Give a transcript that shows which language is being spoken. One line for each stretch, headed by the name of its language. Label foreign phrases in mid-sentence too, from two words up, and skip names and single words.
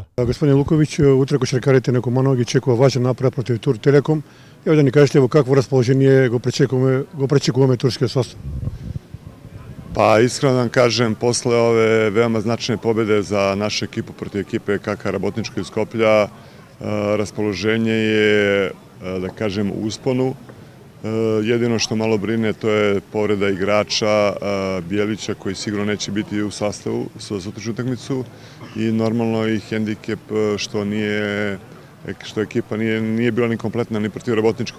Macedonian: Господин Луковиќ, утре кошаркарите на Куманово ги чекува важен напревар против Турк Телеком. Ево да ни кажете во какво расположение го пречекуваме турскиот состав.
Serbian: Па искрено да кажем, после ове веома значајне победе за наша екипа против екипе КК Работничко из Скопја, расположение je, da kažem, u usponu. Jedino što malo brine to je povreda igrača Bijelića koji sigurno neće biti u sastavu za sutrašnju utakmicu i normalno i hendikep što ekipa nije bila ni kompletna ni protiv Rabotničkog.